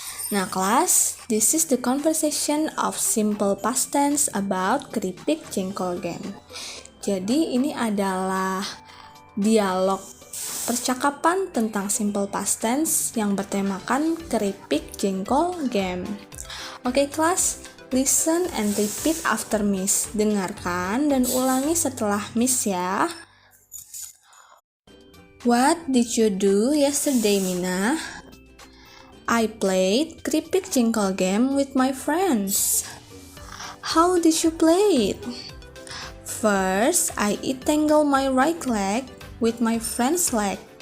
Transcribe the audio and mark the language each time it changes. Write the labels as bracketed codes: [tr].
[id] Nah kelas, [en] this is the conversation of simple past tense about keripik jengkol game. [id] Jadi ini adalah dialog percakapan tentang simple past tense yang bertemakan keripik jengkol game. Oke kelas, [en] listen and repeat after Miss. [id] Dengarkan dan ulangi setelah Miss ya. [en] What did you do yesterday, Mina? I played keripik jengkol game with my friends. How did you play it? First, I entangle my right leg with my friend's leg.